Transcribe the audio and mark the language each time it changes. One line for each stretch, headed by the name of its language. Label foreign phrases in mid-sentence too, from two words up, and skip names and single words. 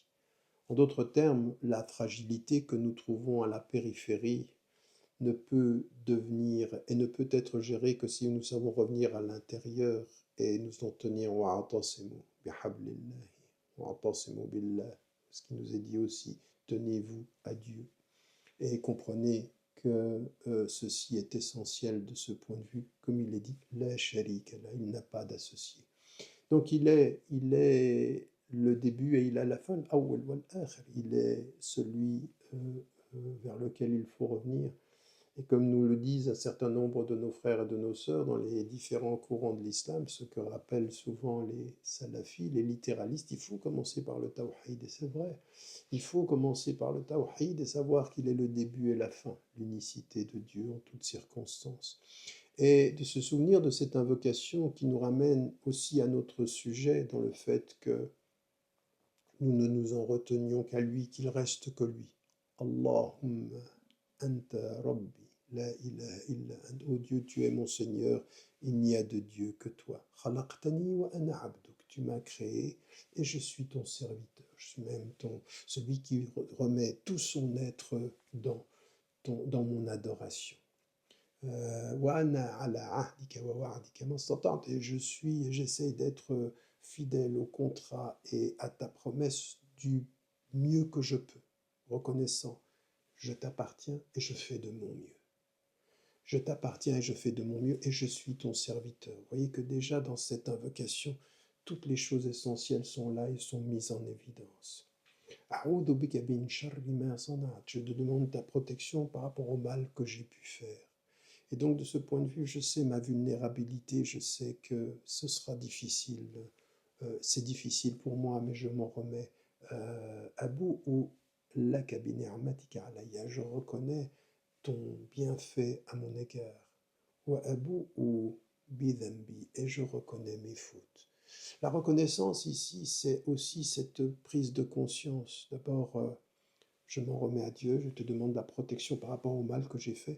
French: En d'autres termes, la fragilité que nous trouvons à la périphérie ne peut devenir et ne peut être gérée que si nous savons revenir à l'intérieur et nous en tenir
Arabic: واعتصموا بحبل الله واعتصموا بالله,
French: ce qui nous est dit aussi, tenez-vous à Dieu. Et comprenez que ceci est essentiel de ce point de vue, comme il est dit,
Arabic: لا شريك له,
French: il n'a pas d'associé. Donc il est le début et il a la fin,
Arabic: أول والآخر,
French: il est celui vers lequel il faut revenir. Et comme nous le disent un certain nombre de nos frères et de nos sœurs dans les différents courants de l'islam, ce que rappellent souvent les salafis, les littéralistes, il faut commencer par le tawhid, et c'est vrai. Il faut commencer par le tawhid et savoir qu'il est le début et la fin, l'unicité de Dieu en toutes circonstances. Et de se souvenir de cette invocation qui nous ramène aussi à notre sujet dans le fait que nous ne nous en retenions qu'à lui, qu'il reste que lui.
Arabic: اللهم أنت ربي. لا إله إلا أنت.
French: Oh Dieu, tu es mon Seigneur, il n'y a de Dieu que toi.
Arabic: خلقتني وأنا عبدك.
French: Tu m'as créé et je suis ton serviteur. Je suis même celui qui remet tout son être dans mon adoration.
Arabic: وَأَنَا عَلَى عَهْدِكَ وَوَعْدِكَ مَا اسْتَطَعْتُ.
French: Et j'essaie d'être fidèle au contrat et à ta promesse du mieux que je peux, reconnaissant, je t'appartiens et je fais de mon mieux. Je t'appartiens et je fais de mon mieux et je suis ton serviteur. Vous voyez que déjà dans cette invocation, toutes les choses essentielles sont là et sont mises en évidence.
Arabic: أعوذ بك من شر ما صنعت.
French: Je te demande ta protection par rapport au mal que j'ai pu faire. Et donc de ce point de vue, je sais ma vulnérabilité, je sais que ce sera difficile. C'est difficile pour moi, mais je m'en remets à bout.
Arabic: أبوء لك بنعمتك علي.
French: Je reconnais ton bienfait à mon égard.
Arabic: وأبوء بذنبي.
French: Et je reconnais mes fautes. La reconnaissance ici, c'est aussi cette prise de conscience. D'abord, je m'en remets à Dieu, je te demande la protection par rapport au mal que j'ai fait.